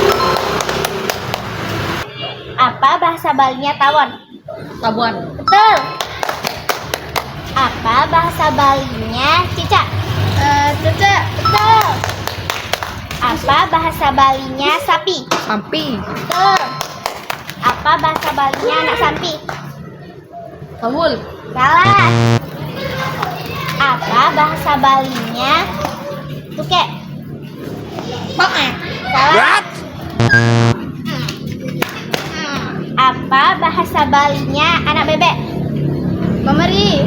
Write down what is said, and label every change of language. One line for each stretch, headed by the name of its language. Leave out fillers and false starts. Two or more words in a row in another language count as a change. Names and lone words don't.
Indonesian: Apa bahasa Balinya tawon?
Balinese: Tabuan.
Indonesian: Betul. Apa bahasa Balinya cicak?
Balinese: Cecek.
Indonesian: Betul. Apa bahasa Balinya sapi?
Balinese: Sampi.
Indonesian: Betul. Apa bahasa Balinya anak sampi?
Balinese: Kawul.
Indonesian: Salah. Apa bahasa Balinya tukek?
Balinese: Bangek.
Indonesian: Salah. Apa bahasa Balinya anak bebek?
Balinese: Pemeri.